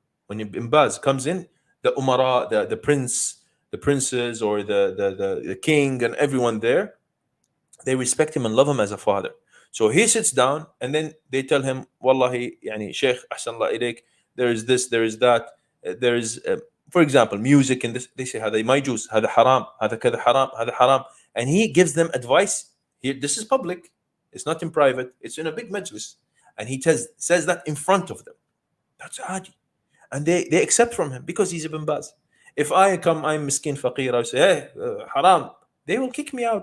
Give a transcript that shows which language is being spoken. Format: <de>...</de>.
<en>When Ibn Baz comes in, the umara, the princes, or the king and everyone there, they respect him and love him as a father. So he sits down and then they tell him,</en> <ar>Wallahi, yani Sheikh, ahsan Allah ilayk,</ar> <en>there is this, there is that, there is, for example, music and this. They say,</en> <ar>هذا ما يجوز, هذا حرام, هذا كذا حرام, هذا حرام.</ar> <en>And he gives them advice. Here, this is public. It's not in private. It's in a big majlis. And he says that in front of them. That's adi. And they accept from him because he's Ibn Baz. If I come, I'm miskin faqir, I say, hey, haram, they will kick me out.</en>